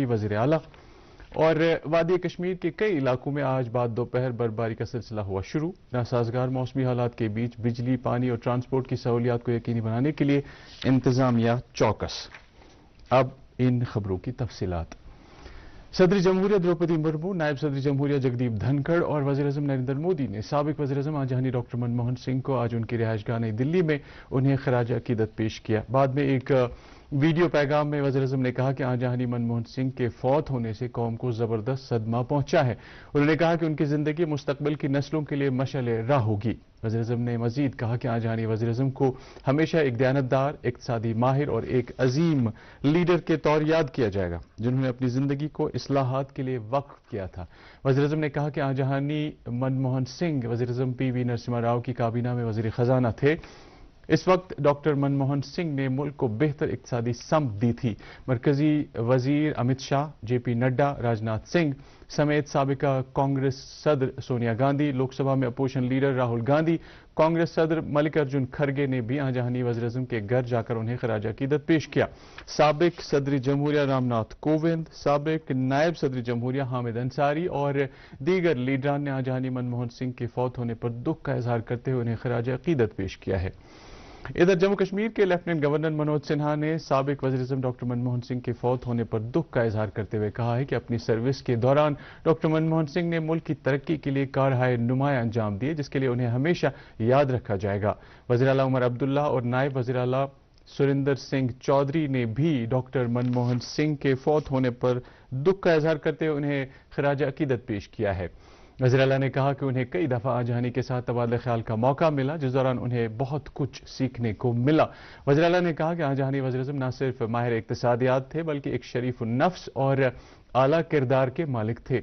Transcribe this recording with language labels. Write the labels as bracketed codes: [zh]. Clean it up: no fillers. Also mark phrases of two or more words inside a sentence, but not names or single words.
[ur] وزیر اعلیٰ۔ اور وادی کشمیر کے کئی علاقوں میں آج بعد دوپہر برفباری کا سلسلہ ہوا شروع۔ ناسازگار موسمی حالات کے بیچ بجلی، پانی اور ٹرانسپورٹ کی سہولیات کو یقینی بنانے کے لیے انتظامیہ چوکس۔ اب ان خبروں کی تفصیلات۔ صدر جمہوریہ دروپدی مرمو، نائب صدر جمہوریہ جگدیپ دھنکھڑ اور وزیر اعظم نریندر مودی نے سابق وزیر اعظم آجانی ڈاکٹر منموہن سنگھ کو آج ان کی رہائش گاہ نئی دلی میں انہیں خراج عقیدت پیش کیا۔ بعد میں ایک ویڈیو پیغام میں وزیر اعظم نے کہا کہ آجانی منموہن سنگھ کے فوت ہونے سے قوم کو زبردست صدمہ پہنچا ہے۔ انہوں نے کہا کہ ان کی زندگی مستقبل کی نسلوں کے لیے مشعل راہ ہوگی۔ وزیر اعظم نے مزید کہا کہ آجانی وزیر اعظم کو ہمیشہ ایک دیانتدار، اقتصادی ماہر اور ایک عظیم لیڈر کے طور یاد کیا جائے گا، جنہوں نے اپنی زندگی کو اصلاحات کے لیے وقف کیا تھا۔ وزیر اعظم نے کہا کہ آجانی منموہن سنگھ وزیر اعظم پی وی نرسمہا راؤ کی کابینہ میں وزیر خزانہ تھے۔ اس وقت ڈاکٹر منموہن سنگھ نے ملک کو بہتر اقتصادی سمت دی تھی۔ مرکزی وزیر امت شاہ، جے پی نڈا، راجناتھ سنگھ سمیت سابقہ کانگریس صدر سونیا گاندھی، لوک سبھا میں اپوزیشن لیڈر راہل گاندھی، کانگریس صدر ملک ارجن کھرگے نے بھی آجانی وزیر اعظم کے گھر جا کر انہیں خراج عقیدت پیش کیا۔ سابق صدر جمہوریہ رام ناتھ کووند، سابق نائب صدر جمہوریہ حامد انصاری اور دیگر لیڈران نے آجانی منموہن سنگھ کے فوت ہونے پر دکھ کا اظہار کرتے ہوئے انہیں خراج عقیدت پیش کیا ہے۔ ادھر جموں کشمیر کے لیفٹیننٹ گورنر منوج سنہا نے سابق وزیر اعظم ڈاکٹر منموہن سنگھ کے فوت ہونے پر دکھ کا اظہار کرتے ہوئے کہا ہے کہ اپنی سروس کے دوران ڈاکٹر منموہن سنگھ نے ملک کی ترقی کے لیے کارہائے نمایاں انجام دیے، جس کے لیے انہیں ہمیشہ یاد رکھا جائے گا۔ وزیر اعلیٰ عمر عبداللہ اور نائب وزیر اعلیٰ سریندر سنگھ چودھری نے بھی ڈاکٹر منموہن سنگھ کے فوت ہونے پر دکھ کا اظہار کرتے ہوئے انہیں خراج عقیدت پیش کیا ہے۔ وزیر اعلیٰ نے کہا کہ انہیں کئی دفعہ آجانی کے ساتھ تبادلہ خیال کا موقع ملا، جس دوران انہیں بہت کچھ سیکھنے کو ملا۔ وزیر اعلیٰ نے کہا کہ آجانی وزیر اعظم نہ صرف ماہر اقتصادیات تھے بلکہ ایک شریف النفس اور اعلیٰ کردار کے مالک تھے۔